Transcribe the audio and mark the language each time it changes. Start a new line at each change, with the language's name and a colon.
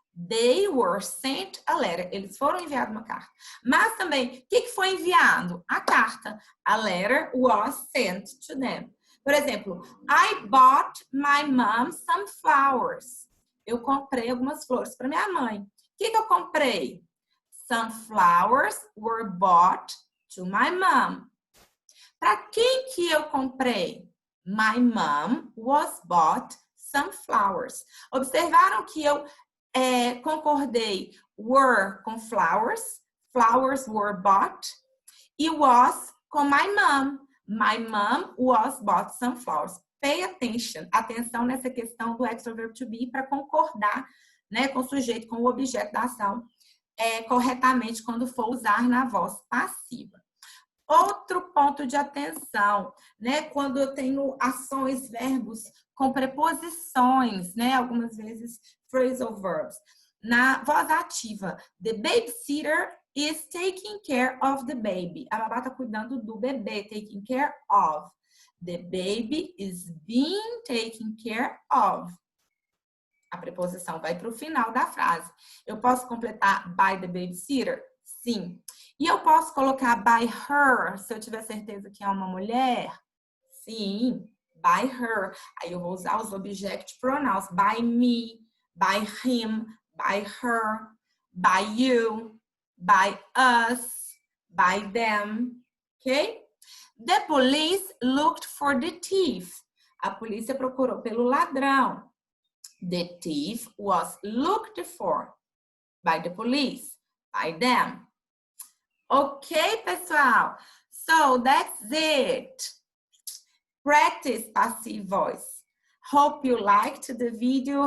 English: They were sent a letter.
Portuguese: Eles foram enviados uma carta. Mas também, o que foi enviado? A carta.
English: A letter was sent to them. Por exemplo, I bought my mom some flowers.
Portuguese: Eu comprei algumas flores para minha mãe. O que eu comprei?
English: Some flowers were bought to my mom.
Portuguese: Para quem que eu comprei?
English: My mom was bought some flowers.
Portuguese: Observaram que eu concordei were com flowers, flowers were bought, e was com my mom.
English: My mom was bought some flowers. Pay attention,
Portuguese: atenção nessa questão do extra verb to be para concordar, né, com o sujeito, com o objeto da ação corretamente quando for usar na voz passiva. Outro ponto de atenção, né, quando eu tenho ações, verbos com preposições, né, algumas vezes phrasal verbs. Na voz ativa,
English: the babysitter is taking care of the baby.
Portuguese: A babá está cuidando do bebê, taking care of.
English: The baby is being taken care of.
Portuguese: A preposição vai para o final da frase. Eu posso completar
English: by the babysitter?
Portuguese: Sim. E eu posso colocar
English: by her,
Portuguese: se eu tiver certeza que é uma mulher? Sim,
English: by her.
Portuguese: Aí eu vou usar os object pronouns.
English: By me, by him, by her, by you, by us, by them. Ok? The police looked for the thief.
Portuguese: A polícia procurou pelo ladrão.
English: The thief was looked for by the police, by them.
Portuguese: Ok, pessoal?
English: So that's it. Practice passive voice. Hope you liked the video.